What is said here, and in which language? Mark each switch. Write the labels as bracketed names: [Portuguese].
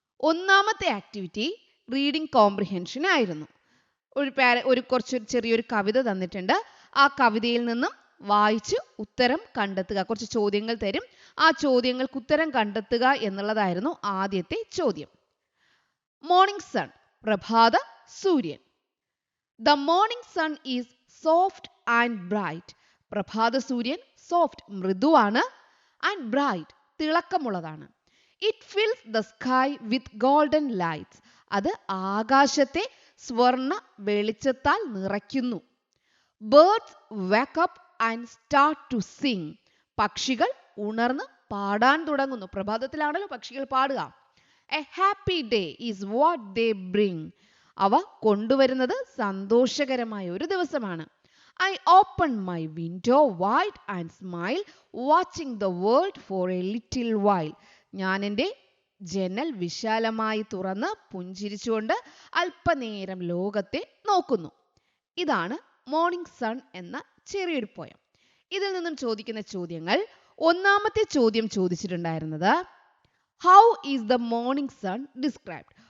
[Malayalam] ഒന്നാമത്തെ activity reading comprehension ആയിരുന്നു. കുറച്ച് ചെറിയൊരു കവിത തന്നിട്ടുണ്ട്. ആ കവിതയിൽ നിന്നും വായിച്ച് ഉത്തരം കണ്ടെത്തുക. കുറച്ച് ചോദ്യങ്ങൾ തരും. ആ ചോദ്യങ്ങൾക്ക് ഉത്തരം കണ്ടെത്തുക എന്നുള്ളതായിരുന്നു ആദ്യത്തെ ചോദ്യം. മോർണിംഗ് സൺ, പ്രഭാത സൂര്യൻ. [English] The morning sun is soft and bright. [Malayalam] പ്രഭാത സൂര്യൻ soft മൃദുവാണ്, and bright തിളക്കമുള്ളതാണ്. [English] It fills the sky with golden lights. [Malayalam] അത് ആകാശത്തെ സ്വർണ്ണ വെളിച്ചത്താൽ നിറയ്ക്കുന്നു. [English] Birds wake up and start to sing. [Malayalam] പക്ഷികൾ ഉണർന്ന് പാടാൻ തുടങ്ങുന്നു. പ്രഭാതത്തിലാണല്ലോ പക്ഷികൾ പാടുക. [English] A happy day is what they bring. [Malayalam] അവ കൊണ്ടുവരുന്നത് സന്തോഷകരമായ ഒരു ദിവസമാണ്. [English] I open my window wide and smile, watching the world for a little while. [Malayalam] ഞാൻ എൻ്റെ ജനൽ വിശാലമായി തുറന്ന് പുഞ്ചിരിച്ചുകൊണ്ട് അല്പനേരം ലോകത്തെ നോക്കുന്നു. ഇതാണ് മോർണിംഗ് സൺ എന്ന ചെറിയൊരു പോയം. ഇതിൽ നിന്നും ചോദിക്കുന്ന ചോദ്യങ്ങൾ, ഒന്നാമത്തെ ചോദ്യം ചോദിച്ചിട്ടുണ്ടായിരുന്നത് [English] How is the morning sun described.